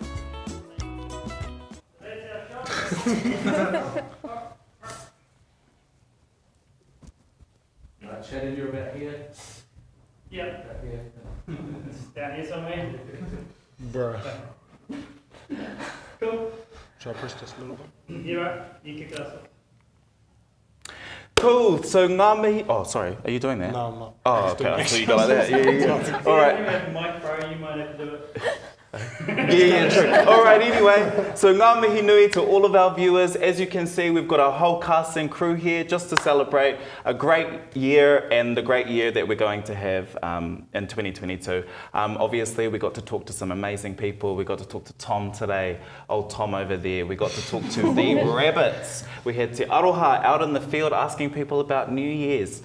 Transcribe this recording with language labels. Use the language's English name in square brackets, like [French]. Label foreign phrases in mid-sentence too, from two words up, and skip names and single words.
[English] Shannon, you're about here? Yeah. About here. Down here somewhere? Bruh. Cool. Should I push this a little bit? Yeah, right. You kick it off. Cool, so [Māori] ngā mihi... [English] Oh, sorry, are you doing that? No, I'm not. Oh, okay, so you go like that. Yeah. All right. You have a mic, bro, you might have to do it. Yeah, true. All right, anyway, so [Māori] ngā mihi nui [English] to all of our viewers. As you can see, we've got a whole cast and crew here just to celebrate a great year and the great year that we're going to have in 2022. Obviously, we got to talk to some amazing people. We got to talk to Tom today, old Tom over there. We got to talk to the rabbits. We had Te Aroha out in the field asking people about New Year's.